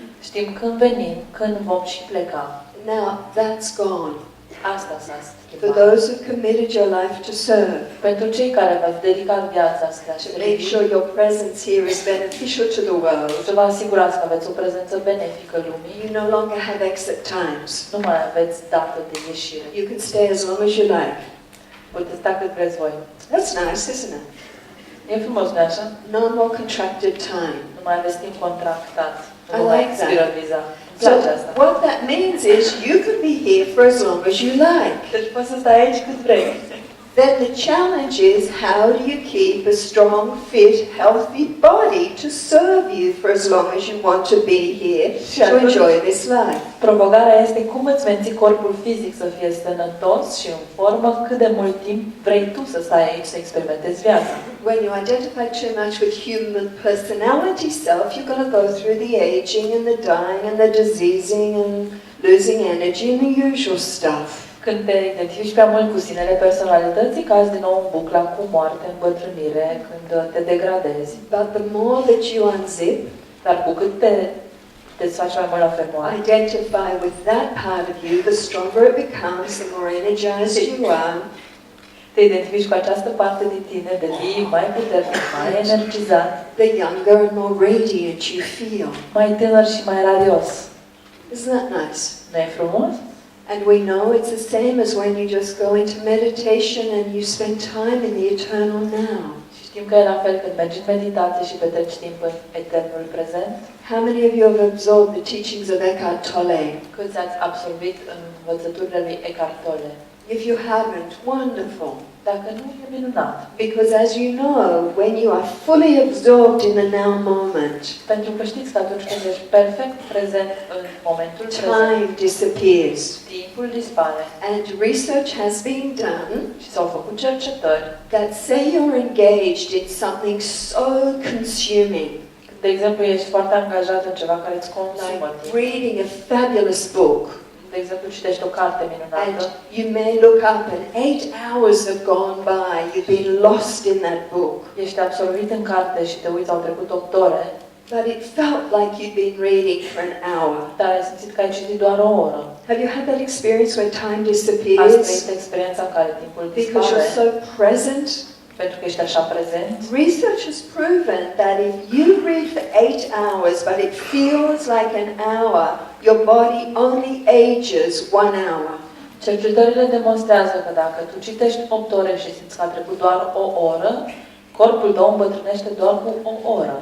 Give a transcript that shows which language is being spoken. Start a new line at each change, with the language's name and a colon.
Romanian: Știm când venim, când vom și pleca.
English: Now, that's gone.
Romanian: Asta s-a
English: For
Romanian: schimbat.
English: those who committed your life to serve,
Romanian: Pentru cei care v-ați dedicat viața spre a
English: to make sure your presence here is beneficial to the world,
Romanian: să vă asigurați că aveți o prezență benefică lumii,
English: you no longer have exit times.
Romanian: nu mai aveți dată de ieșire.
English: You can stay as long as you like.
Romanian: Puteți sta cât vreți voi.
English: That's nice, isn't it?
Romanian: E frumos, nu așa?
English: No more contracted time.
Romanian: Nu mai aveți timp contractat.
English: I
Romanian: Nu mai
English: like that.
Romanian: expiră viza. Îmi
English: So
Romanian: place asta.
English: what that means is you can be here for as long as you like.
Romanian: Deci poți să stai aici cât vrei.
English: Then the challenge is, how do you keep a strong, fit, healthy body to serve you for as long as you want to be here to enjoy this life?
Romanian: Provocarea este cum îți menții corpul fizic să fie sănătos și în formă cât de mult timp vrei tu să stai aici să experimentezi viața.
English: When you identify too much with human personality self, you're going to go through the aging and the dying and the diseasing and losing energy and the usual stuff.
Romanian: Când te identifici prea mult cu sinele personalității, cazi din nou în bucla cu moarte, îmbătrânire, când te degradezi.
English: But the more that you unzip,
Romanian: Dar cu cât te desfaci mai mult la fermoare,
English: identify with that part of you, the stronger it becomes, the more energized you are,
Romanian: te identifici cu această parte din tine, devii mai puternic, mai energizat,
English: the younger and more radiant you feel.
Romanian: mai tânăr și mai radios.
English: Isn't that nice?
Romanian: Nu e frumos?
English: And we know it's the same as when you just go into meditation and you spend time in the eternal now.
Romanian: Și știm că e la fel când mergi în meditație și petreci timp în eternul prezent.
English: How many of you have absorbed the teachings of Eckhart Tolle?
Romanian: Câți ați absorbit învățăturile lui Eckhart Tolle?
English: If you haven't, wonderful.
Romanian: Dacă nu, e minunat.
English: Because as you know, when you are fully absorbed in the now moment,
Romanian: Pentru că știți că atunci când ești perfect prezent în momentul prezent,
English: time disappears.
Romanian: timpul dispare.
English: And research has been done
Romanian: Și s-au făcut cercetări.
English: that say you're engaged in something so consuming,
Romanian: De exemplu, ești foarte angajat în ceva care îți consumă
English: like
Romanian: timp.
English: reading a fabulous book.
Romanian: De exemplu, citești o carte
English: And
Romanian: minunată
English: you may look up and 8 hours have gone by. You've been lost in that book.
Romanian: ești absorbit în carte și te uiți, au trecut 8 ore,
English: But it felt like you'd been reading for an hour.
Romanian: dar ai simțit că ai citit doar o oră.
English: Have you had that experience where time
Romanian: Ați
English: disappears
Romanian: trăit experiența în care timpul
English: because
Romanian: dispare
English: you're so present?
Romanian: pentru că ești așa prezent.
English: Research has proven that if you read for 8 hours but it feels like an hour, your body only ages 1 hour.
Romanian: Cercetările demonstrează că dacă tu citești 8 ore și simți că a trecut doar o oră, corpul tău îmbătrânește doar cu o oră.